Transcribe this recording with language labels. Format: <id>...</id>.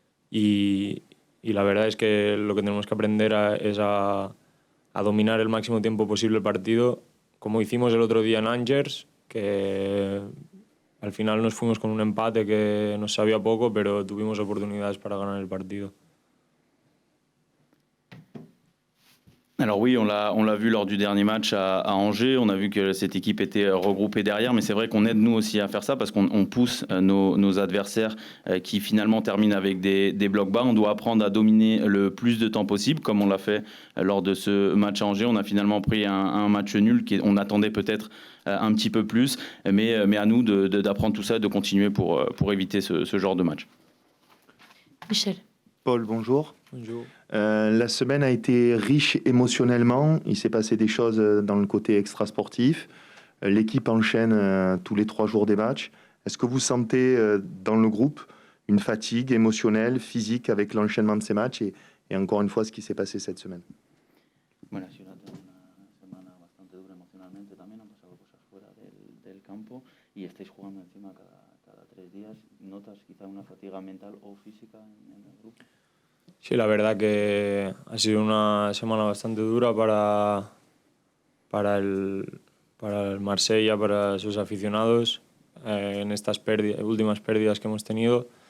<es>Y la verdad es que lo que tenemos que aprender es a dominar el máximo tiempo posible el partido, como hicimos el otro día en Angers, que al final nos fuimos con un empate que nos sabía poco, pero tuvimos oportunidades para ganar el partido.</es> <fr>Alors oui, on l'a vu lors du dernier match à Angers, on a vu que cette équipe était regroupée derrière, mais c'est vrai qu'on aide nous aussi à faire ça parce qu'on pousse nos adversaires qui finalement terminent avec des blocs bas. On doit apprendre à dominer le plus de temps possible, comme on l'a fait lors de ce match à Angers. On a finalement pris un match nul, on attendait peut-être un petit peu plus, mais à nous d'apprendre tout ça et de continuer pour éviter ce genre de match. Michel. Paul, bonjour. Bonjour. La semaine a été riche émotionnellement. Il s'est passé des choses dans le côté extra-sportif. L'équipe enchaîne tous les 3 jours des matchs. Est-ce que vous sentez dans le groupe une fatigue émotionnelle, physique avec l'enchaînement de ces matchs et encore une fois ce qui s'est passé cette semaine?</fr> <es>Bueno, ha sido una semana bastante dura emocionalmente también, han pasado cosas fuera del campo y estáis jugando encima cada 3 días. ¿Notas quizá una fatiga mental o física en el grupo? Sí, la verdad que ha sido una semana bastante dura para el Marsella, para sus aficionados, en estas últimas pérdidas que hemos tenido.</es>